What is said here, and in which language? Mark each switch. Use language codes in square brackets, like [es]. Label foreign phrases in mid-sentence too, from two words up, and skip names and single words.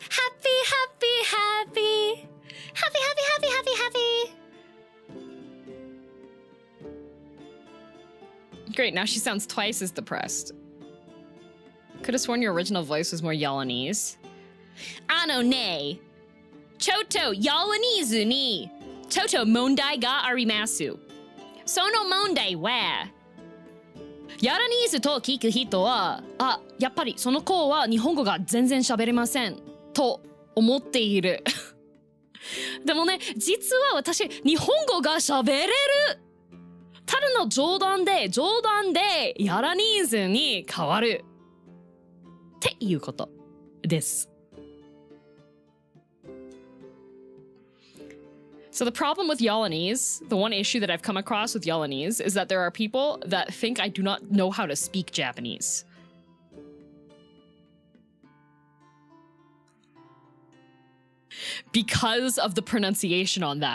[en] Happy, happy, happy. Happy, happy, happy, happy, happy. Great, now she sounds twice as depressed. Could have sworn your original voice was more Yalanese. [ja] あのね。ちょっとYalaneseに. ちょっと問題があります. その問題は. ヤラニーズと聞く人は、あ、やっぱりその子は日本語が全然喋れませんと思っている。でもね、実は私、日本語が喋れる。ただの冗談で、ヤラニーズに変わる。っていうことです。 [en] So the problem with Yalanese, the one issue that I've come across with Yalanese is that there are people that think I do not know how to speak Japanese. Because of the pronunciation on that.